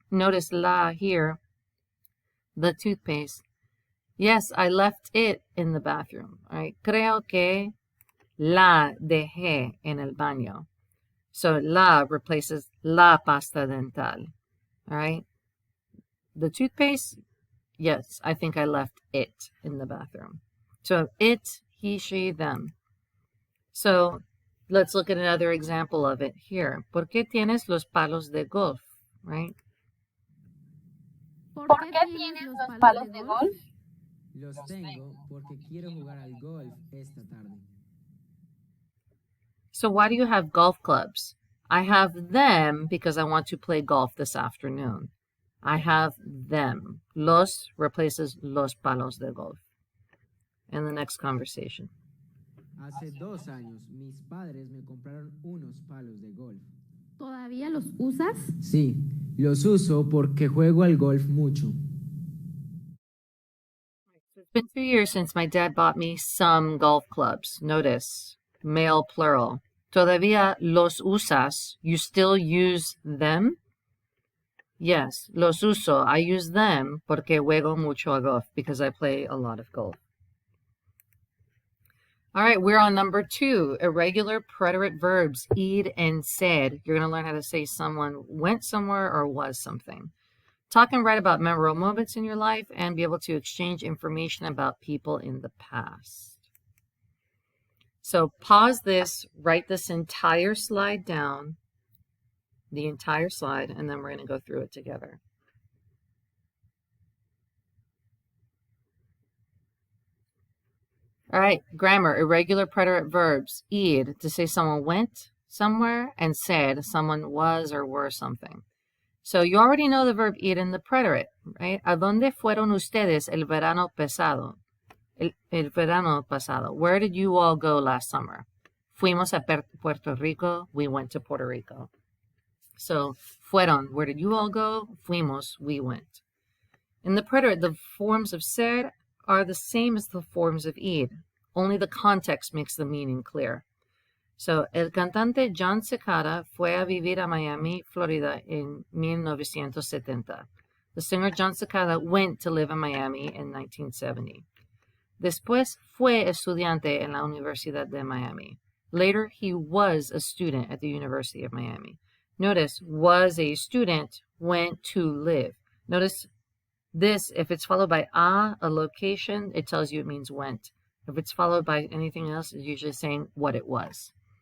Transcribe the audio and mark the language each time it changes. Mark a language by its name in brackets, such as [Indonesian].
[English] Notice la here. The toothpaste. Yes, I left it in the bathroom. All right. [Spanish] Creo que la dejé en el baño. [English] So la replaces [Spanish] la pasta dental. [English] All right. The toothpaste, yes, I think I left it in the bathroom. So it, he, she, them. So let's look at another example of it here. [Spanish] ¿Por qué tienes los palos de golf? [English] Right? [Spanish] ¿Por qué tienes los palos de golf? Los tengo porque quiero jugar al golf esta tarde. [English] So why do you have golf clubs? I have them because I want to play golf this afternoon. I have them. Los replaces [Spanish] los palos de golf. [English] In the next conversation. [Spanish] Hace 2 años mis padres me compraron unos palos de golf. ¿Todavía los usas? Sí, los uso porque juego al golf mucho. [English] It's been 2 years since my dad bought me some golf clubs. Notice, male plural. [Spanish] Todavía los usas. [English] You still use them? Yes, [Spanish] los uso. [English] I use them [Spanish] porque juego mucho a golf [English] because I play a lot of golf. All right, we're on number 2, irregular preterite verbs, id and said. You're going to learn how to say someone went somewhere or was something. Talk and write about memorable moments in your life and be able to exchange information about people in the past. So pause this, write this entire slide down, the entire slide, and then we're going to go through it together. All right, grammar, irregular preterite verbs. Id, to say someone went somewhere, and said someone was or were something. So you already know the verb ir in the preterite, right? [Spanish] ¿A dónde fueron ustedes el verano pasado? El verano pasado. [English] Where did you all go last summer? [Spanish] Fuimos a Puerto Rico. [English] We went to Puerto Rico. So, fueron, where did you all go? Fuimos, we went. In the preterite, the forms of ser are the same as the forms of id. Only the context makes the meaning clear. [Spanish] So, el cantante John Cicada fue a vivir a Miami, Florida en 1970. [English] The singer John Cicada went to live in Miami in 1970. [Spanish] Después fue estudiante en la Universidad de Miami. [English] Later, he was a student at the University of Miami. Notice, was a student, went to live. Notice this, if it's followed by a location, it tells you it means went. If it's followed by anything else, it's usually saying what it was.